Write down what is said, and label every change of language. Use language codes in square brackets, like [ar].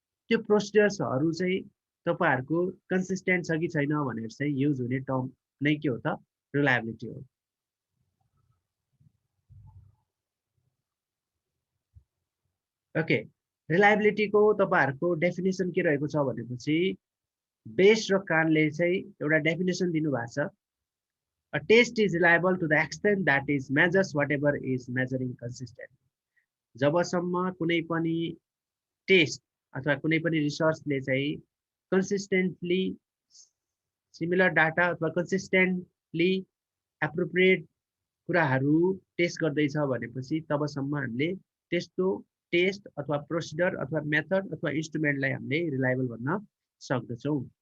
[ne] त्यो प्रोसिडर्सहरु चाहिँ तपाईहरुको कन्सिस्टेन्ट छ कि छैन भनेर चाहिँ युज हुने टर्म नै के हो त रिलायबिलिटी हो। ओके, रिलायबिलिटीको तपाईहरुको डेफिनेसन के रहेको छ भनेपछि बेस र कानले चाहिँ एउटा डेफिनेसन दिनु भएको छ। [en] A test is reliable to the extent that it measures whatever is measuring consistent. [ne] जबसम्म कुनै पनि टेस्ट अथवा कुनै पनि रिसर्चले चाहिँ कन्सिस्टेन्टली सिमिलर डाटा अथवा कन्सिस्टेन्टली एप्रोप्रिएट कुराहरू टेस्ट गर्दैछ भनेपछि तबसम्म हामीले त्यस्तो टेस्ट अथवा प्रोसिडर अथवा मेथड अथवा इन्स्ट्रुमेन्टलाई हामीले रिलायबल भन्न सक्दछौं।